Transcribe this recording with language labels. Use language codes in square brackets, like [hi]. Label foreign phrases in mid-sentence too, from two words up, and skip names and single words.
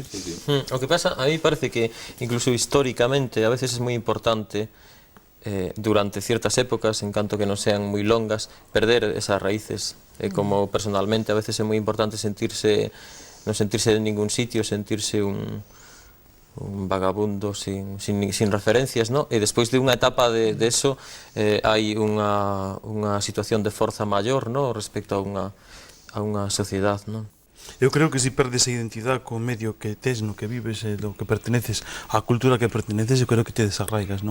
[es] Lo que pasa, a mí parece que incluso históricamente a veces es muy importante durante ciertas épocas, en canto que no sean muy longas, perder esas raíces. Como personalmente a veces es muy importante no sentirse en ningún sitio, sentirse un vagabundo sin referencias, ¿no? [gl] E despois de unha etapa de eso hai unha situación de forza maior, ¿no? Respecto a unha sociedade, ¿no? Eu creo que se perdes a identidade co medio que tes, no que vives, do que perteneces, á cultura que perteneces, eu creo que te desarraigas, non?